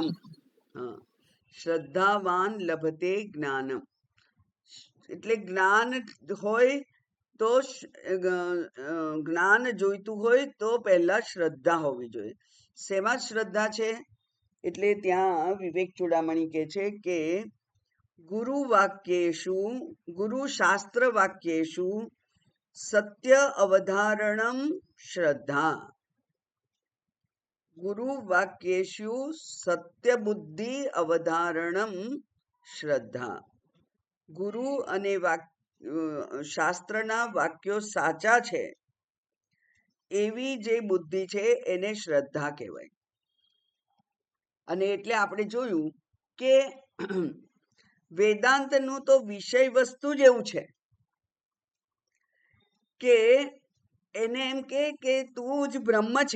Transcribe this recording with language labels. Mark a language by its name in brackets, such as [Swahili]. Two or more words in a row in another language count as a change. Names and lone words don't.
[Sanskrit] श्रद्धावान लभते ज्ञानम [Gujarati] એટલે જ્ઞાન હોય તો જ્ઞાન જોઈતું હોય તો પહેલા શ્રદ્ધા હોવી જોઈએ. શેમાં શ્રદ્ધા છે? એટલે ત્યાં વિવેક ચૂડામણી કહે છે કે [Sanskrit] गुरुशास्त्रवाक्येषु सत्य अवधारणं श्रद्धा। गुरुवाक्येषु सत्यबुद्धि अवधारणं श्रद्धा। [Gujarati] ગુરુ અને શાસ્ત્રના વાક્યો સાચા છે એવી જે બુદ્ધિ છે એને શ્રદ્ધા કહેવાય. અને એટલે આપણે જોયું કે વેદાંતનું તો વિષય વસ્તુ જ એવું છે કે એને એમ કે તું જ બ્રહ્મ છે.